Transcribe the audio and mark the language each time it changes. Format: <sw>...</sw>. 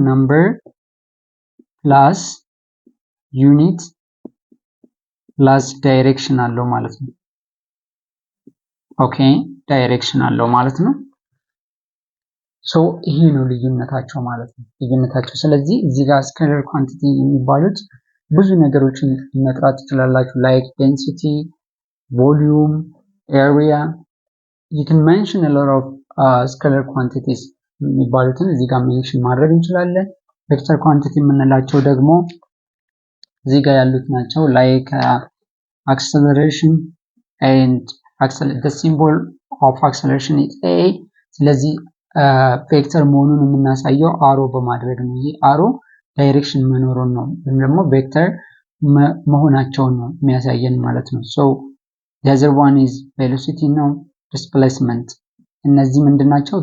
<en>number plus unit plus direction</en> <am>አለው ማለት ነው። ኦኬ ዳይሬክሽን አለው ማለት ነው። ሶ ይሄ ነው ልዩነታቸው ማለት ነው። ስለዚህ እዚህ ጋር ስኬለር ኳንቲቲ የሚባሉት ብዙ ነገሮችን መጥራት ትችላላችሁ።</am> <en>like density, volume, area. You can mention a lot of scalar quantities</en> <am>የሚባሉትን እዚህ ጋር ሜንሽን ማድረግ እንችላለን። ቬክተር ኳንቲቲ የምንላቸው ደግሞ እዚህ ጋር ያሉት ናቸው። ላይክ አክሰለሬሽን ኤንድ</am> <en>the symbol of acceleration is a።</en> <am>ስለዚህ ቬክተር መሆኑን የምናሳየው አሮ በማድረግ ነው። ይህ አሮ ዳይሬክሽን መኖሩን ነው ወይም ደግሞ ቬክተር መሆናቸውን ነው የሚያሳየን ማለት ነው።</am> <en>so the other one is velocity</en> <am>ነው displacement። እነዚህ ምንድናቸው?</am>